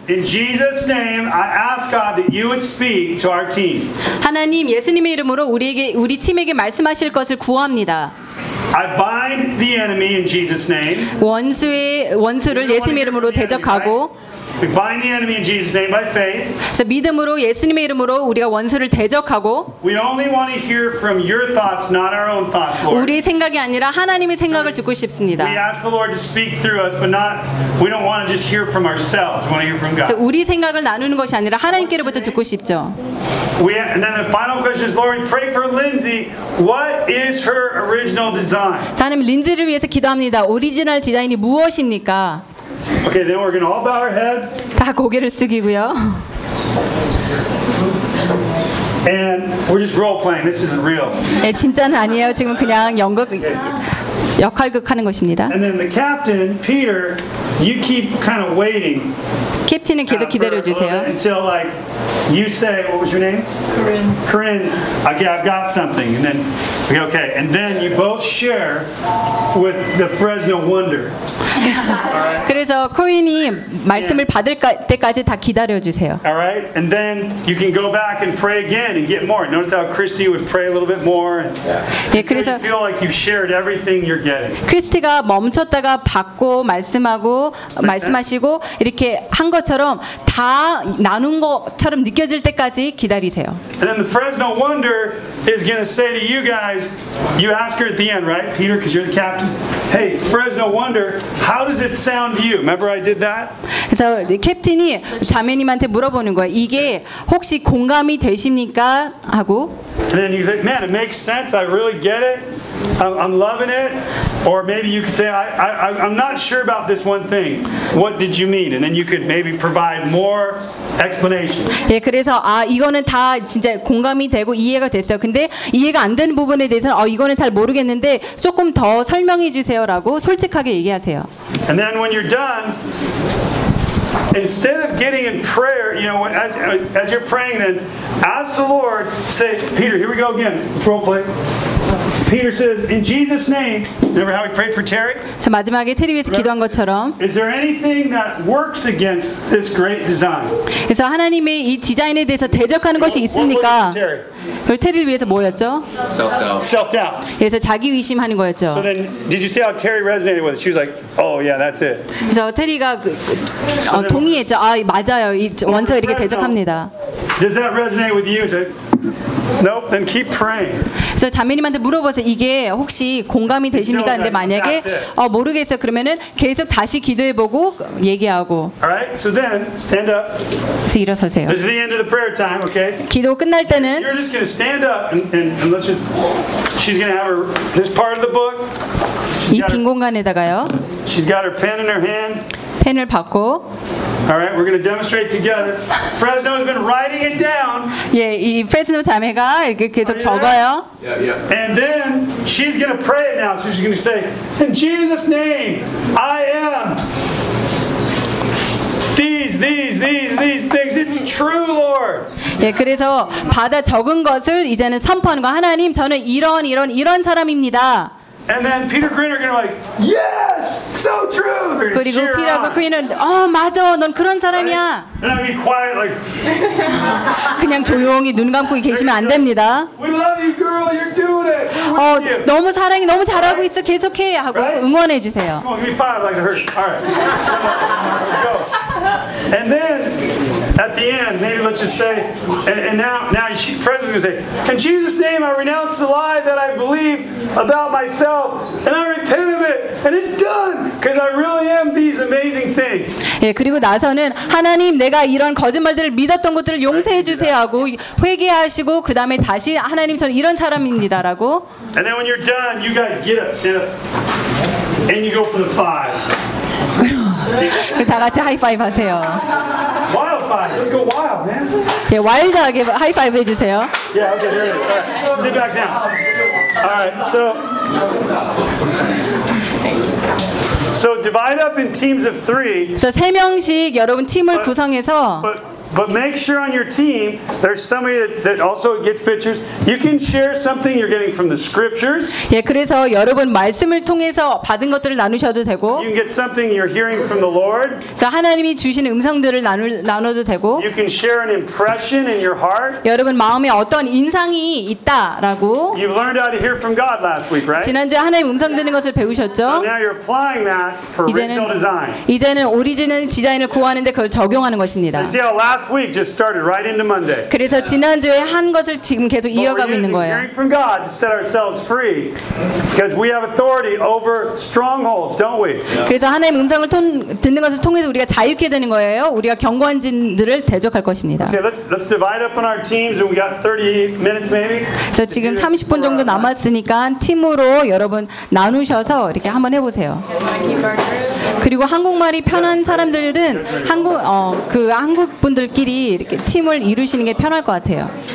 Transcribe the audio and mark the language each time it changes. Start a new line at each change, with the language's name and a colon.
English: In Jesus name, I ask God that you would speak to our team.
Korean: 하나님 예수님의 이름으로 우리 팀에게 말씀하실 것을 구합니다.
English: I bind the enemy in Jesus name.
Korean: 원수를 예수님 이름으로 대적하고
English: We bind the enemy in Jesus' name by faith.
Korean: 그래서 믿음으로 예수님의 이름으로 우리가 원수를 대적하고.
English: We only want to hear from your thoughts, not our own thoughts, Lord.
Korean: 우리 생각이 아니라 하나님의 생각을 듣고 싶습니다.
English: We ask the Lord to speak through us, but not. We don't want to just hear from ourselves. We want to hear from God.
Korean: 그래서 우리 생각을 나누는 것이 아니라 하나님께로부터 듣고 싶죠.
English: And then the final question is, Lord, pray for Lindsay. What is her original design?
Korean: 하나님, 린지를 위해서 기도합니다. 오리지널 디자인이 무엇입니까?
English: Okay, then we're going to all bow our heads.
Korean: 다 고개를 숙이고요.
English: And we're just role playing. This isn't real.
Korean: 예, 진짜는 아니에요. 지금 그냥 연극 역할극 하는 것입니다.
English: And then the captain, Peter, you keep kind of waiting.
Korean: 캡틴은 계속 기다려 주세요.
English: Until like you say, what was your name? Corinne. Okay, I've got something. And then okay, and then you both share with the Fresno wonder.
Korean: Right. 그래서 코인이 말씀을 yeah. 받을 때까지 다 기다려 주세요.
English: All right. And then you can go back and pray again and get more. Notice how Christy would pray a little bit more.
Korean: Yeah. 예, 그래서
English: you feel like you've shared everything you're getting.
Korean: 크리스티가 멈췄다가 받고 말씀하고
English: Makes
Korean: 말씀하시고
English: sense?
Korean: 이렇게 한 것처럼 다 나눈 것처럼 느껴질 때까지 기다리세요.
English: And then the Fresno wonder is going to say to you guys, you ask her at the end, right? Peter, because you're the captain. Hey, Fresno wonder, how does it sound to you? Remember I did that?
Korean: 그래서 캡틴이 자매님한테 물어보는 거예요. 이게 혹시 공감이 되십니까? 하고
English: And then you say, man, it makes sense. I really get it. I'm loving it. Or maybe you could say, I'm not sure about this one thing. What did you mean? And then you could maybe provide more explanation.
Korean: 예, 그래서 아 이거는 다 진짜 공감이 되고 이해가 됐어요. 근데 이해가 안 되는 부분에 대해서는 이거는 잘 모르겠는데 조금 더 설명해 주세요라고 솔직하게 얘기하세요.
English: And then when you're done. Instead of getting in prayer, you know, as you're praying, then ask the Lord. Say, Peter, here we go again. Role play. Peter says, "In Jesus' name." Remember how he prayed for Terry?
Korean: 자 마지막에 테리 위해서 기도한 것처럼.
English: Is there anything that works against this great design?
Korean: 그래서 하나님의 이 디자인에 대해서 대적하는 것이 있습니까? 그걸 테리를 위해서 뭐였죠?
English: Self-doubt.
Korean: 그래서 자기 의심하는 거였죠.
English: So then, did you see how Terry resonated with it? She was like, "Oh yeah, that's it."
Korean: 그래서 테리가 동의했죠. 아 맞아요. 이 원서 이렇게 대적합니다.
English: Does that resonate with you? Nope. Then keep praying.
Korean: 그래서 자매님한테 물어보세요. 이게 혹시 공감이 되십니까? 근데 만약에 모르겠어요. 그러면은 계속 다시 기도해보고 얘기하고.
English: All right. So then stand up.
Korean: 그래서 일어서세요.
English: This is the end of the prayer time. Okay.
Korean: 기도 끝날 때는.
English: You're just gonna stand up and let's just. She's gonna have her this part of the book.
Korean: 이 빈 공간에다가요.
English: She's got her pen in her hand.
Korean: 펜을 받고.
English: All right, we're going to demonstrate together. Fresno's been writing it down.
Korean: 예, 이 프레스노 자매가 이렇게 계속 적어요.
English: Yeah. And then She's going to pray it now. So she's going to say, in Jesus' name, I am. These things. It's true, Lord.
Korean: 예, 그래서 받아 적은 것을 이제는 선포하는 거. 하나님, 저는 이런 사람입니다.
English: And then Peter Green are going to like, yes, so true.
Korean: 그리고 피터 그린은 어, 맞아. 넌 그런 사람이야.
English: And I'll be quiet, like,
Korean: 그냥 조용히 눈 감고 계시면 안 됩니다.
English: We love you, girl. You're doing it. We're
Korean: 어, 너무 사랑해. 너무 잘하고 있어. 계속해 하고 right? 응원해 주세요.
English: Come on, give me five, like it hurts. All right. Go. And then at the end, maybe let's just say, and now President is going to say, in Jesus' name, I renounce the lie that I believe about myself, and I repent of it, and it's done, because I really am these amazing things.
Korean: 예, 그리고 나서는 하나님, 내가 이런 거짓말들을 믿었던 것들을 용서해 주세요 하고 회개하시고 그 다음에 다시 하나님, 저는 이런 사람입니다라고.
English: And then when you're done, you guys get up, and you go for the five.
Korean: 다 같이 하이파이브 하세요.
English: Wildfire. Let's go wild, man.
Korean: 예, 와일드하게 하이파이브 해주세요.
English: Yeah, okay, here we go. Sit back down. All right, so divide up in teams of three.
Korean: 그래서 세 명씩 여러분 팀을 구성해서.
English: But make sure on your team there's somebody that also gets pictures. You can share something you're getting from the scriptures.
Korean: 예, 그래서 여러분 말씀을 통해서 받은 것들을 나누셔도 되고.
English: You can get something you're hearing from the Lord.
Korean: 그래서 하나님이 주신 음성들을 나눠도 되고.
English: You can share an impression in your heart.
Korean: 여러분 마음에 어떤 인상이 있다라고.
English: You learned how to hear from God last week, right?
Korean: 지난주에 하나님 음성 듣는 것을 배우셨죠?
English: So now you're applying that for original design.
Korean: 이제는 오리지널 디자인을 구하는데 그걸 적용하는 것입니다.
English: Last week just started right into Monday.
Korean: 그래서 지난주에 한 것을 지금 계속 이어가고 있는 거예요.
English: We're hearing from God to set ourselves free because we have authority over strongholds, don't we?
Korean: 그래서 하나님 음성을 듣는 것을 통해서 우리가 자유케 되는 거예요. 우리가 견고한 진들을 대적할 것입니다.
English: Okay, let's divide up on our teams and we got 30 minutes maybe.
Korean: 그래서 지금 30분 정도 남았으니까 팀으로 여러분 나누셔서 이렇게 한번 해 보세요. 그리고 한국말이 편한 사람들은 한국 분들끼리 이렇게 팀을 이루시는 게 편할 것 같아요.